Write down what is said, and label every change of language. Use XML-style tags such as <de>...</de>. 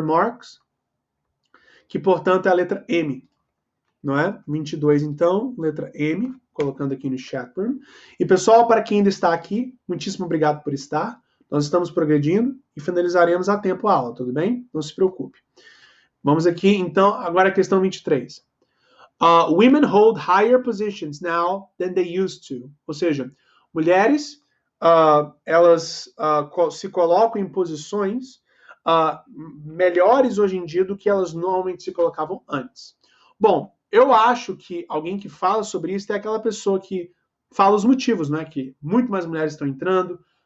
<pt>Marks, que, portanto, é a letra M. Não é? 22, então, letra M, colocando aqui no chat room. E, pessoal, para quem ainda está aqui, muitíssimo obrigado por estar. Nós estamos progredindo e finalizaremos a tempo a aula, tudo bem? Não se preocupe. Vamos aqui, então, agora a questão 23.</pt> <en>Women hold higher positions now than they used to.</en> <pt>Ou seja, mulheres, elas se colocam em posições melhores hoje em dia do que elas normalmente se colocavam antes. Bom, eu acho que alguém que fala sobre isso é aquela pessoa que fala os motivos, né? Que muito mais mulheres estão entrando,</pt>